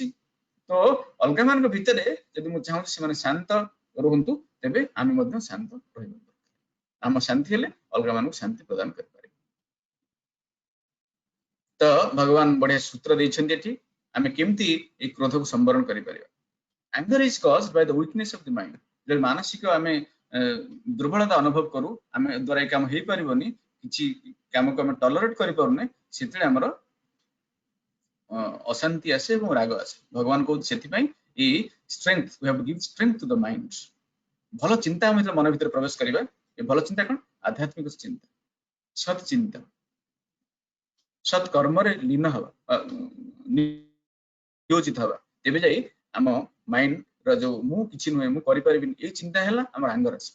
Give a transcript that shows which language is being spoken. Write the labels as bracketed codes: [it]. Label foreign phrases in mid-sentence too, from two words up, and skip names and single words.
[or] ତ ଅଲଗା ମାନଙ୍କ ଭିତରେ ଯଦି ମୁଁ ଚାହୁଁଛି ସେମାନେ ଶାନ୍ତ ରୁହନ୍ତୁ, ତେବେ ଆମେ ମଧ୍ୟ ଶାନ୍ତ ରହିବା। ଆମ ଶାନ୍ତି ହେଲେ ଅଲଗା ମାନଙ୍କୁ ଶାନ୍ତି ପ୍ରଦାନ କରିପାରିବା। ତ ଭଗବାନ ବଢିଆ ସୂତ୍ର ଦେଇଛନ୍ତି ଏଠି, ଆମେ କେମିତି ଏଇ କ୍ରୋଧକୁ ସମ୍ବରଣ କରିପାରିବା। [en] Anger is caused by the weakness of the mind. [or] ଯଦି ମାନସିକ ଆମେ ଦୁର୍ବଳତା ଅନୁଭବ କରୁ, ଆମେ ଦ୍ୱାରା ଏ କାମ ହେଇପାରିବନି, କିଛି କାମକୁ ଆମେ ଟଲରେଟ୍ କରିପାରୁନେ, ସେତେବେଳେ ଆମର ଅଶାନ୍ତି ଆସେ ଏବଂ ରାଗ ଆସେ। ଭଗବାନ କହୁଛି ସେଥିପାଇଁ ଏଇ ଷ୍ଟ୍ରେଂଥ, [en] we have to give strength to the mind. [or] ଭଲ ଚିନ୍ତା ଆମେ ମନ ଭିତରେ ପ୍ରବେଶ କରିବା। ଏ ଭଲ ଚିନ୍ତା କଣ? ଆଧ୍ୟାତ୍ମିକ ଚିନ୍ତା, ସତ୍ ଚିନ୍ତା, ସତ୍ କର୍ମରେ ଲୀନ ହବା, ନିୟୋଜିତ ହବା। ତେବେ ଯାଇ ଆମ ମାଇଣ୍ଡ ର ଯୋଉ ମୁଁ କିଛି ନୁହେଁ, ମୁଁ କରିପାରିବିନି, ଏଇ ଚିନ୍ତା ହେଲା ଆମର ଆଙ୍ଗର ଆସିବ।